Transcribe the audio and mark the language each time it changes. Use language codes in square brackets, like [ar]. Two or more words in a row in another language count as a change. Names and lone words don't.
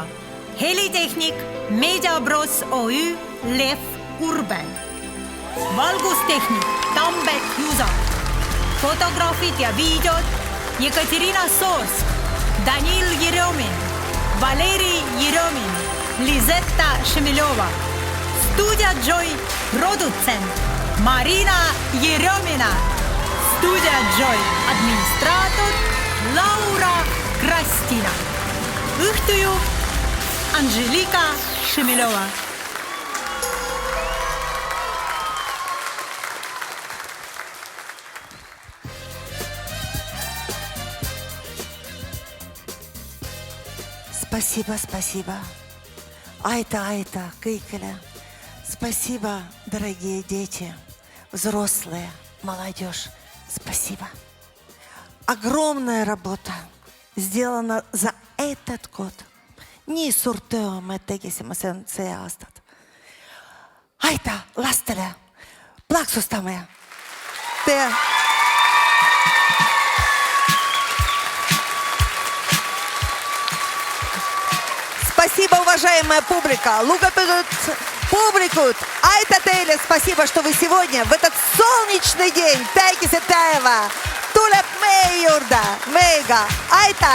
[et] Helitehnik Mediabros OÜ Lev Urben. Valgustehnik Tambet Jusak. Fotograafid ja videod Ekaterina Soorsk, Danil Jeremin, Valeri Jeremin, Lizetta Šemiljova. Studio Joy produtsent Marina Jeremina. Studio Joy administraator Laura Krastina. Õhtujuht Anželika Šemiljova. [ru] Спасибо. [et] Айта kõigile. [ru] Спасибо, дорогие дети, взрослые, молодежь. Спасибо. Огромная работа сделана за этот год. [et] nii suurt töö me tegisime see aastat. Aitäh lastele, plaksustame. [ru] Спасибо, уважаемая публика. [et] Lugupeetud publikud, aitäh teile, [ru] спасибо, что вы сегодня, в этот солнечный день, [et] päikesepäeva, tuleb meie juurde, meiega. Aitäh!